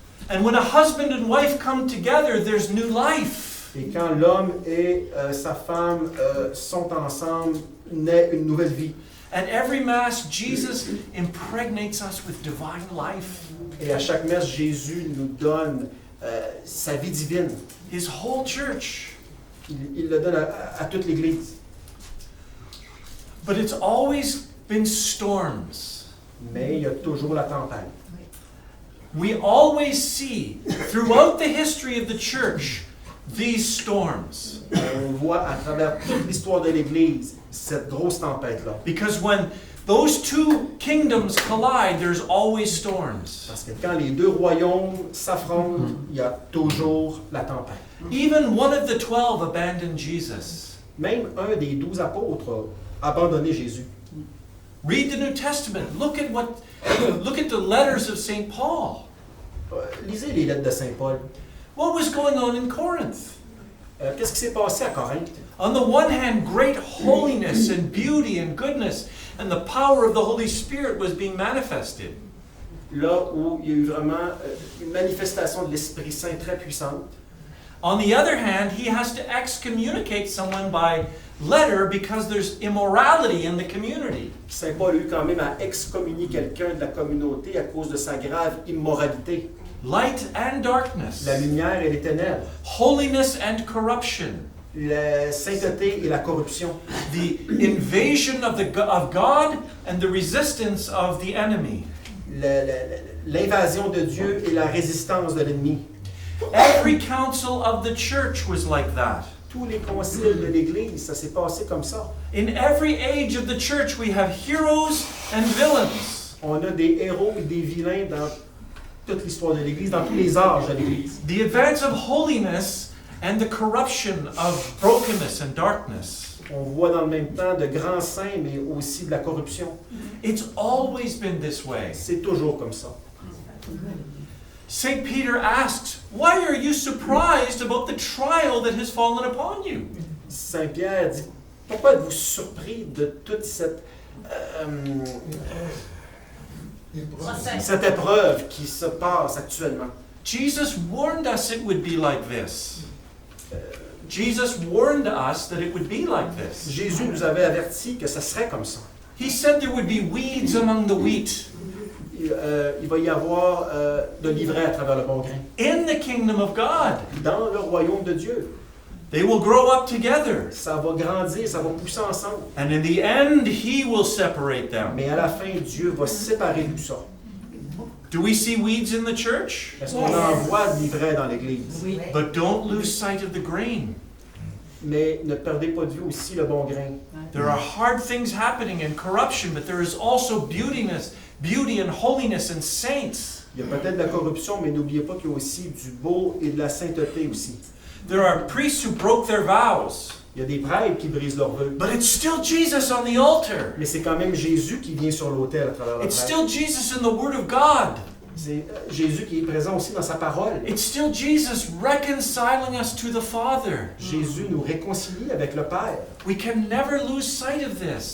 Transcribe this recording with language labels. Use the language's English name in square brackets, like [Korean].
[English] And when a husband and wife come together, there's new life. [French] Et quand l'homme et sa femme sont ensemble, naît une nouvelle vie. [English] At every Mass, Jesus impregnates us with divine life. [French] Et à chaque messe, Jésus nous donne sa vie divine. [English] His whole church. [French] Il le donne à toute l'Église. [English] But it's always been storms. [French] Mais il y a toujours la tempête. [English] We always see, throughout the history of the church, these storms. [French] On voit à travers toute l'histoire de l'Église cette grosse tempête-là. [English] Because when those two kingdoms collide, there's always storms. [French] Parce que quand les deux royaumes s'affrontent, il y a toujours la tempête. [English] Even one of the 12 abandoned Jesus. [French] Même un des 12 apôtres a abandonné Jésus. [English] Read the New Testament. Look at the letters of St. Paul. [French] Lisez les lettres de Saint Paul. [English] What was going on in Corinth? [French] Qu'est-ce qui s'est passé à Corinthe? [English] On the one hand, great holiness and beauty and goodness, and the power of the Holy Spirit was being manifested. [French] Là où il y a eu vraiment une manifestation de l'Esprit Saint très puissante. [English] On the other hand, he has to excommunicate someone by letter because there's immorality in the community. [French] Saint Paul a eu quand même à excommunier quelqu'un de la communauté à cause de sa grave immoralité. [English] Light and darkness. [French] La lumière et les ténèbres. [English] Holiness and corruption. [French] La sainteté et la corruption. [English] The invasion of God and the resistance of the enemy. [French] L'invasion de Dieu et la résistance de l'ennemi. [English] Every council of the church was like that. [French] Tous les conciles de l'Église, ça s'est passé comme ça. [English] In every age of the church, we have heroes and villains. [French] On a des héros et des vilains dans toute l'histoire de l'Église, dans tous les âges de l'Église. [English] The advance of holiness and the corruption of brokenness and darkness. [French] On voit dans le même temps de grands saints, mais aussi de la corruption. [English] It's always been this way. [French] C'est toujours comme ça. [English] St. Peter asks, why are you surprised about the trial that has fallen upon you? [French] Saint Pierre dit, pourquoi êtes-vous surpris de toute cette épreuve qui se passe actuellement? [English] Jesus warned us it would be like this. Jesus warned us that it would be like this. [French] Jésus nous avait averti que ça serait comme ça. [English] He said there would be weeds among the wheat. [French] Il va y avoir de l'ivraie à travers le bon grain. [English] In the kingdom of God. [French] Dans le royaume de Dieu. [English] They will grow up together. [French] Ça va grandir, ça va pousser ensemble. [English] And in the end, He will separate them. [French] Mais à la fin, Dieu va séparer tout ça. [English] Do we see weeds in the church? [French] Est-ce qu'on en voit de l'ivraie dans l'Église? Oui. [English] But don't lose sight of the grain. [French] Mais ne perdez pas de vue aussi le bon grain. [English] There are hard things happening and corruption, but there is also beauty and holiness and saints. [French] Il y a peut-être de la corruption, mais n'oubliez pas qu'il y a aussi du beau et de la sainteté aussi. [English] There are priests who broke their vows. [French] Il y a des prêtres qui brisent leurs vœux. [English] But it's still Jesus on the altar. [French] Mais c'est quand même Jésus qui vient sur l'autel à travers le [English] It's [French] prêtre. [English] still Jesus in the Word of God. [French] C'est Jésus qui est présent aussi dans sa parole. [English] It's still Jesus reconciling us to the Father. [French] Jésus nous réconcilie avec le Père. [English] We can never lose sight of this.